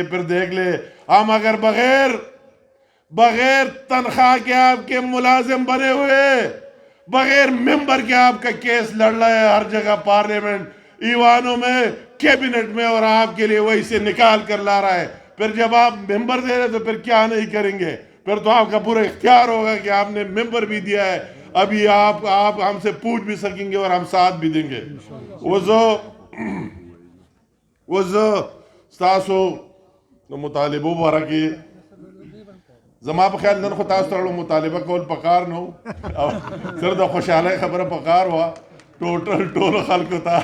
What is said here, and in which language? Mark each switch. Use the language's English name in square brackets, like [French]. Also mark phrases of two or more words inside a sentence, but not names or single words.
[Urdu] پھر دیکھ لے ہم اگر بغیر تنخواہ کے آپ کے ملازم بنے ہوئے, بغیر ممبر کے آپ کا کیس لڑ رہا ہے ہر جگہ, پارلیمنٹ, ایوانوں میں, کیبنٹ میں, اور آپ کے لیے وہی سے نکال کر لا رہا ہے. پھر جب آپ ممبر دے رہے تو پھر کیا نہیں کریں گے؟ پھر تو آپ کا پورا اختیار ہوگا کہ آپ نے ممبر بھی دیا ہے. ابھی آپ ہم سے پوچھ بھی سکیں گے اور ہم ساتھ بھی دیں گے. [Pashto] ستاسو مطالبو بارکی زما په خیال نن خو تاسو ته مطالبه کول پکار نو, سر د خوشحاله خبره پکار وا ټول خلکو ته.